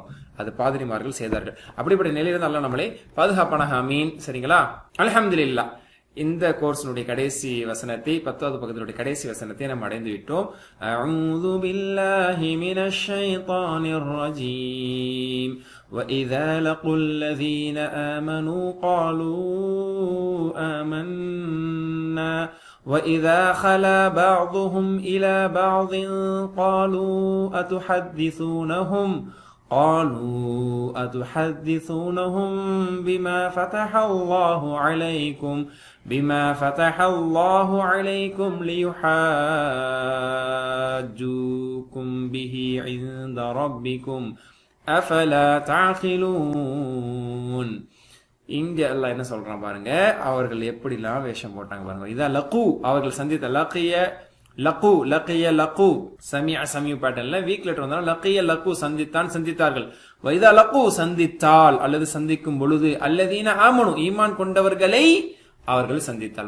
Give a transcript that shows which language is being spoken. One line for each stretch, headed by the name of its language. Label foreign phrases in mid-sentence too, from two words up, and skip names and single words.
Tamil: அது பாதிரிமார்கள் செய்தார்கள். அப்படிப்பட்ட நிலையிலிருந்து அல்லாஹ் நம்மளை பாதுகாப்பானாக. ஆமீன். சரிங்களா? அல்ஹம்துலில்லாஹ். இந்த கோர்ஸினுடைய கடைசி வசனத்தை, 10வது பக்கத்தினுடைய கடைசி வசனத்தை நம்ம அடைந்து விட்டோம்.
Arabic: أعوذ بالله من الشيطان الرجيم. وَإِذَا لَقُوا الَّذِينَ آمَنُوا قَالُوا آمَنَّا وَإِذَا خَلَا بَعْضُهُمْ إِلَى بَعْضٍ قالوا أتحدثونهم بما فتح الله عليكم ليحاجوكم به عند ربكم أفلا تعقلون.
Tamil: இங்க அல்லாஹ் என்ன சொல்றான் பாருங்க, அவர்கள் எப்படிலாம் வேஷம் போட்டாங்க பாருங்க.
Arabic: إذا لقوا,
Tamil: அவர்கள் சந்தித்த லகு சமீஅ பேட்டர்ன்ல
English: weak letter
Tamil: வந்தாலும்
Arabic: لقي لقوا
Tamil: சந்தித்தார்கள்.
Arabic: وإذا لقوا
Tamil: சந்தித்தால் அல்லது சந்திக்கும் பொழுது,
Arabic: الذين آمنوا
Tamil: ஈமான் கொண்டவர்களை அவர்கள் சந்தித்தால்.